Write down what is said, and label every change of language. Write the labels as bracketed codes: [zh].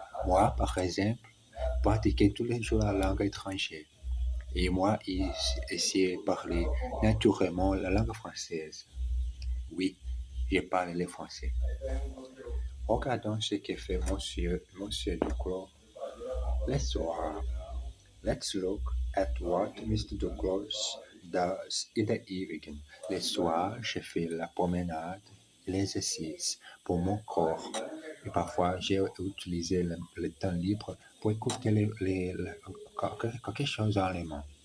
[fr] Moi, par exemple, pratiquer tous les jours la langue étrangère. Et moi, essayer de parler naturellement la langue française. Oui, je parle le français. Regardons ce que fait Monsieur Duclos le soir. [en] Let's look at what Mr. Duclos does in the evening. [fr] Le soir, je fais la promenade et l'exercice pour mon corps. Et parfois, j'ai utilisé le temps libre pour écouter quelque chose en allemand.